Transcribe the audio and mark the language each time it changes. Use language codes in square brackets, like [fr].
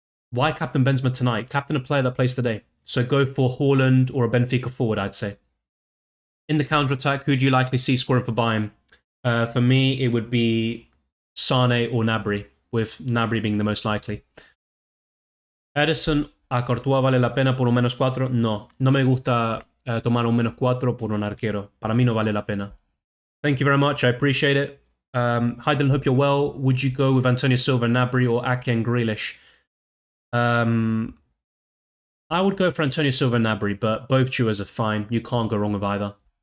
[en] Why captain Benzema tonight? Captain a player that plays today. So go for Haaland or a Benfica forward, I'd say. In the counter-attack, who do you likely see scoring for Bayern? For me, it would be Sane or Gnabry, with Gnabry being the most likely. [es] Edison, ¿a Courtois vale la pena por un -4? No, no me gusta tomar un -4 por un arquero. Para mí no vale la pena. [en] Thank you very much, I appreciate it. Hi Dylan, hope you're well. Would you go with Antonio Silva, Gnabry, or Ake and Grealish? I would go for Antonio Silva and Gnabry, but both duos are fine. You can't go wrong with either.